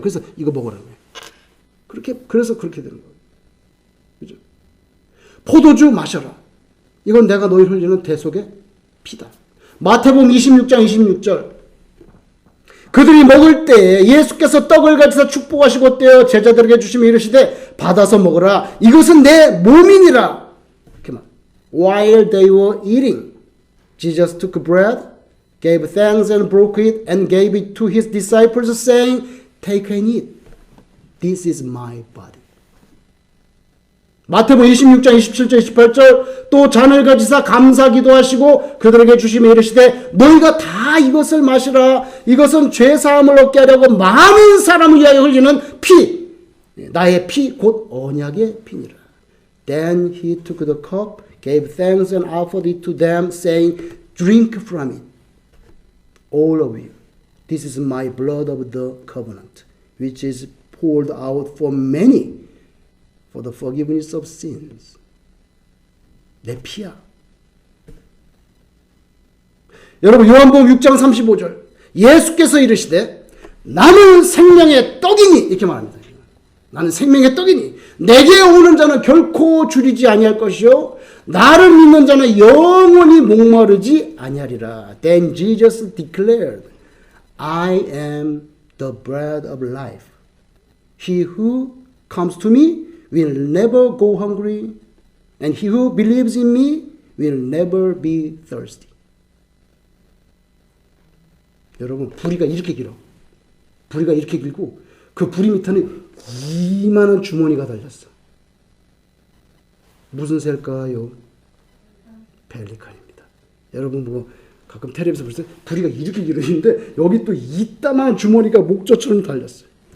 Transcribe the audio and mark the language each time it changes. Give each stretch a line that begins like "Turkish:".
Korean: 그래서 이거 먹으라는 거예요. 그래서 그렇게 되는 거예요. 그죠? 포도주 마셔라. 이건 내가 너희를 흘리는 대속의 피다. 마태복음 26장 26절. 그들이 먹을 때에 예수께서 떡을 가지사 축복하시고 떼어 제자들에게 주시며 이르시되 받아서 먹으라. 이것은 내 몸이니라. 이렇게 말.
English: While they were eating, Jesus took bread, gave thanks and broke it and gave it to his disciples saying, Take and eat. This is my body.
Korean: 마태복음 26장 27절 28절 또 잔을 가지사 감사 기도하시고 그들에게 주시며 이르시되 너희가 다 이것을 마시라. 이것은 죄사함을 얻게 하려고 많은 사람을 위하여 흘리는 피, 나의 피 곧 언약의 피니라.
English: Then he took the cup, gave thanks and offered it to them saying, Drink from it, all of you. This is my blood of the covenant, which is poured out for many for the forgiveness of sins.
Korean: 내 피야. 여러분 요한복음 6장 35절 예수께서 이르시되 나는 생명의 떡이니 이렇게 말합니다. 나는 생명의 떡이니 내게 오는 자는 결코 줄이지 아니할 것이요 나를 믿는 자는 영원히 목마르지 아니하리라.
English: Then Jesus declared, I am the bread of life. He who comes to me will never go hungry, and he who believes in me will never be thirsty.
Korean: 여러분, 부리가 이렇게 길어. 부리가 이렇게 길고, 그 부리 밑에는 이만한 주머니가 달렸어. 무슨 새일까요? 펠리칸입니다. 여러분, 뭐, 가끔 텔레비에서 보실 때 부리가 이렇게 길어지는데, 여기 또 이따만한 주머니가 목젖처럼 달렸어요.